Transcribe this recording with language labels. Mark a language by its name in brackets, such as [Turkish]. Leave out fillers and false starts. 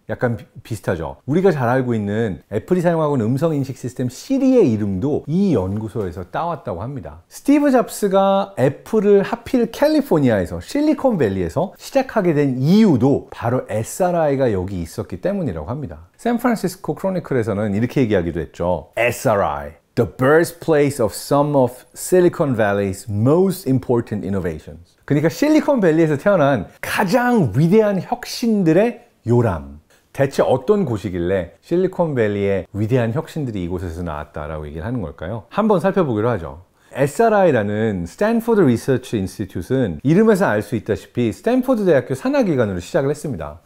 [Korean] 약간 비슷하죠. 우리가 잘 알고 있는 애플이 사용하고 있는 음성인식 시스템 시리의 이름도 이 연구소에서 따왔다고 합니다. 스티브 잡스가 애플을 하필 캘리포니아에서 실리콘밸리에서 시작하게 된 이유도 바로 SRI가 여기 있었기 때문이라고 합니다. 샌프란시스코 크로니클에서는 이렇게 얘기하기도 했죠. [English] SRI, the birthplace of some of Silicon Valley's most important innovations. [Korean] 그러니까 실리콘밸리에서 태어난 가장 위대한 혁신들의 요람. 대체 어떤 곳이길래 실리콘밸리의 위대한 혁신들이 이곳에서 나왔다라고 얘기를 하는 걸까요? 한번 살펴보기로 하죠. SRI라는 스탠포드 리서치 인스티튜트는 이름에서 알 수 있다시피 스탠포드 대학교 산하기관으로 시작을 했습니다.